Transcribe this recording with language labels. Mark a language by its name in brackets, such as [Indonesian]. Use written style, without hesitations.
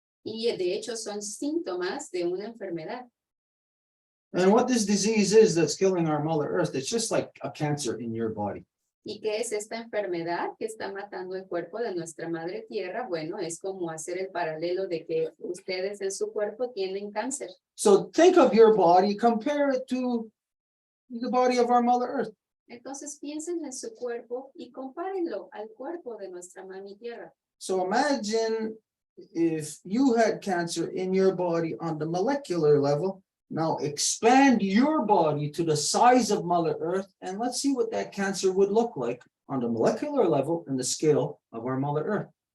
[Spanish] Y de hecho son síntomas de una enfermedad. [English] And what this disease is that's killing our Mother Earth, it's just like a cancer in your body. [Spanish] ¿Y qué es esta enfermedad que está matando el cuerpo de nuestra madre tierra? Bueno, es como hacer el paralelo de que ustedes en su cuerpo tienen cáncer. [English] So think of your body, compare it to the body of our Mother Earth. [Spanish] Entonces piensen en su cuerpo y compárenlo al cuerpo de nuestra mami tierra. [English] So imagine if you had cancer in your body on the molecular level. Now expand your body to the size of Mother Earth, and let's see what that cancer would look like on the molecular level and the scale of our Mother Earth.